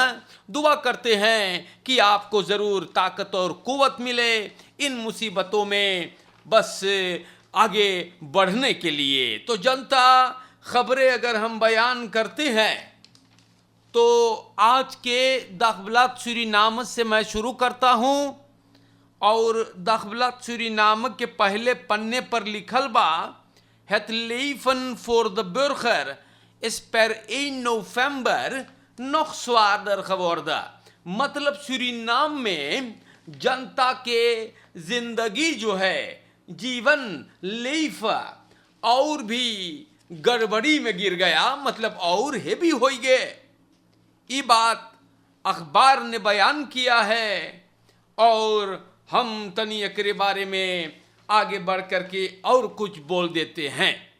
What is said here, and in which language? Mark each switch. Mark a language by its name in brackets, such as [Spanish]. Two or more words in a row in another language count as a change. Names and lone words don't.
[Caribbean Hindustani] दुआ करते हैं कि आपको ज़रूर ताकत और कुव्वत मिले इन मुसीबतों में बस आगे बढ़ने के लिए। तो जनता, खबरें अगर हम बयान करते हैं तो आज के दखबलात सूरीनाम से मैं शुरू करता हूं। और दखबलात सूरीनाम के पहले पन्ने पर लिखल बा, [Dutch] het leven voor de burger is per 1 november nog zwaarder geworden। [Caribbean Hindustani] मतलब सूरीनाम में जनता के जिंदगी जो है, जीवन लीफ और भी गड़बड़ी में गिर गया, मतलब और हेवी हो गए। ये बात अखबार ने बयान किया है और हम तनी एकरे बारे में आगे बढ़ करके और कुछ बोल देते हैं।